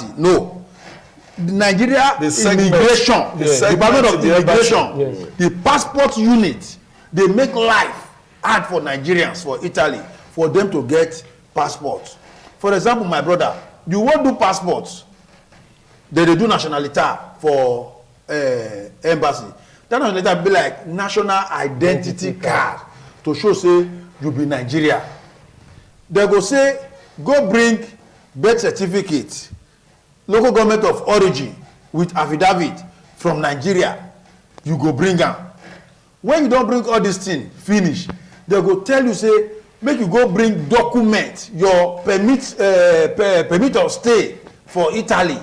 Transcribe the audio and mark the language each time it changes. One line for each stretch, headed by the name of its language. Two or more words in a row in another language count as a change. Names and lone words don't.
Nigerian Pidgin: No, Nigeria immigration, the Department of Immigration, the passport unit, they make life hard for Nigerians for Italy for them to get passports. For example, my brother, you won't do passports. They do nationality for embassy. That nationality be like national identity card to show say you be Nigeria. They go say go bring birth certificate, local government of origin with affidavit from Nigeria. You go bring them. When you don't bring all these things finish, they go tell you say make you go bring document your permit of stay for Italy.